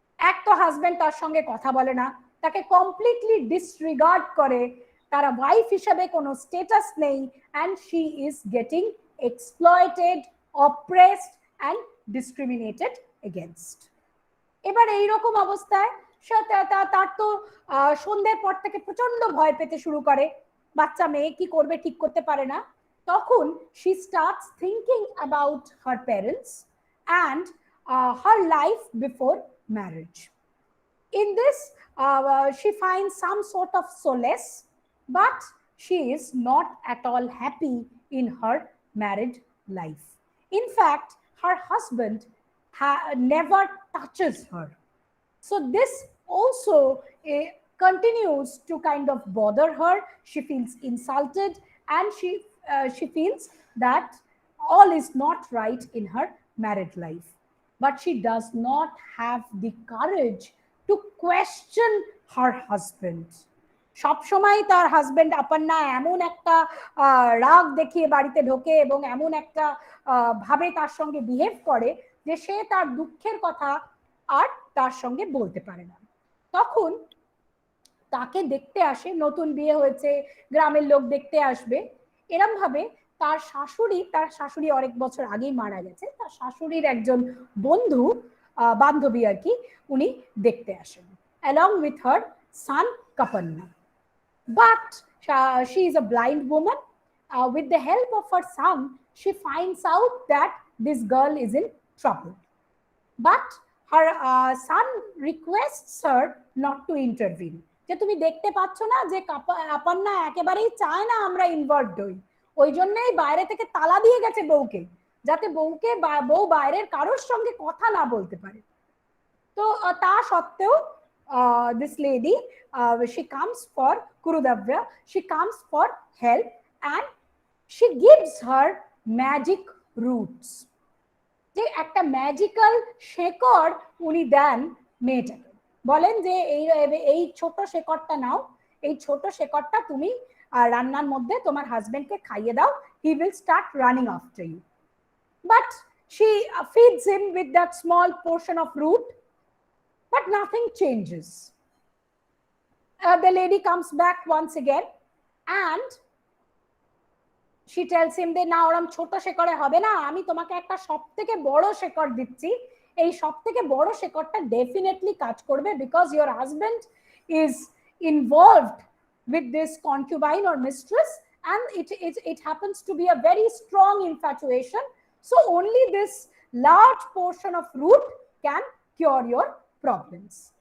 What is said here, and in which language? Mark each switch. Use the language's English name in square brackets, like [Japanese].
[Bangla] এক তো হাজবেন্ড তার সঙ্গে কথা বলে না, তাকে কমপ্লিটলি ডিসরিগার্ড করে, তার ওয়াইফ হিসেবে কোনো স্ট্যাটাস নেই, [English] and she is getting exploited, oppressed and discriminated against. [Bangla] এবার এইরকম অবস্থায় তার তো সন্ধ্যের পর থেকে প্রচন্ড ভয় পেতে শুরু করে, বাচ্চা মেয়ে কি করবে ঠিক করতে পারে না। তখন [English] she starts thinking about her parents and her life before marriage. In this she finds some sort of solace, but she is not at all happy in her married life. In fact, her husband never touches her. So this also continues to kind of bother her. She feels insulted and she feels that all is not right in her married life. But she does not have the courage to question her husband. [Bangla] সবসময় তার husband আপান্না এমন একটা রাগ দেখিয়ে বাড়িতে ঢোকে এবং এমন একটা ভাবে তার সঙ্গে বিহেভ করে যে সে তার দুঃখের কথা আর তার সঙ্গে বলতে পারে না। তখন তাকে দেখতে আসে, নতুন বিয়ে হয়েছে, গ্রামের লোক দেখতে আসবে, এরম ভাবে তার শাশুড়ি অনেক বছর আগেই মারা গেছে, তার শাশুড়ির একজন বন্ধু বান্ধবী আর কি, উনি দেখতে আসেন [English] along with her son Kapanna. But she is a blind woman. With the help of her son, she finds out that this girl is in trouble. But her son requests her not to intervene. [Bangla] যে তুমি দেখতে পাচ্ছ না যে আপান্না একেবারেই চায় না আমরা ইনভলভড হই, ওই জন্যই বাইরে থেকে তালা দিয়ে গেছে বউকে, যাতে বউ বাইরের কারোর সঙ্গে কথা না বলতে পারে। তো তা সত্ত্বেও [English] this lady, she comes for Kurudavya, she comes for help and she gives her magic roots. [Bangla] যে একটা ম্যাজিক্যাল শেকড় উনি দেন মেয়েটাকে, বলেন যে এই ছোট শেকড়টা নাও, এই ছোট শেকড়টা তুমি রান্নার মধ্যে তোমার হাজবেন্ডকে খাইয়ে দাও, [English] He will start running after you. But she feeds him with that small portion of root, but nothing changes. The lady comes back once again and she tells him [Bangla] যে না ওরম ছোট শেকড়ে হবে না, আমি তোমাকে একটা সবথেকে বড় শেকড় দিচ্ছি, এই সবথেকে বড় শেকড়টা ডেফিনেটলি কাজ করবে, [English] Because your husband is involved with this concubine or mistress and it happens to be a very strong infatuation, so only this large portion of root can cure your problems.